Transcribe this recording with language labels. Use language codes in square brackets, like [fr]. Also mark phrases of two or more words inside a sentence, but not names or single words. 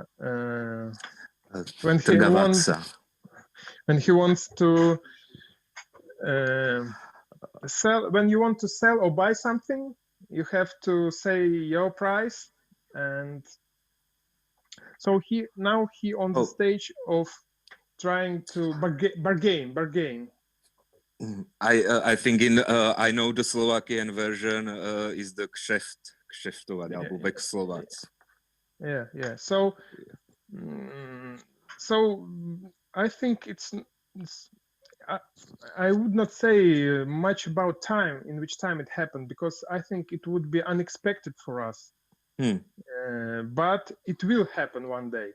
[en] When he wants to sell, when you want to sell or buy something, you have to say your price. And so he on the stage of trying to bargain. I think I know the Slovakian version is the [sk] kšeftovať, alebo vexlovať. [en] Yeah. So I think it's I would not say much about time, in which time it happened, because I think it would be unexpected for us. But it will happen one day.